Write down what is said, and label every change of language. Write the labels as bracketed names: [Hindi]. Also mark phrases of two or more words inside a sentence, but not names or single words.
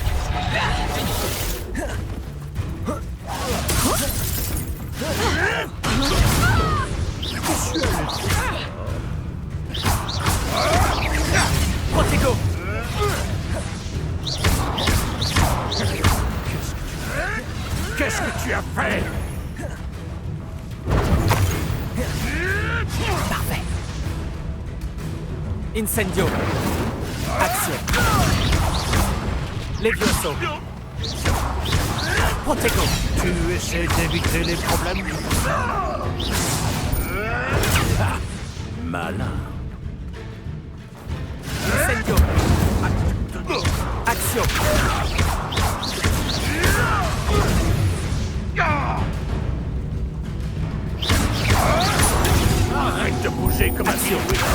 [French] Protego. Qu'est-ce que tu as fait? Parfait. Incendio. Action. Levioso. Protego. Tu essaies d'éviter les problèmes? Ah, malin. Incendio. Action. Arrête de bouger comme un pion.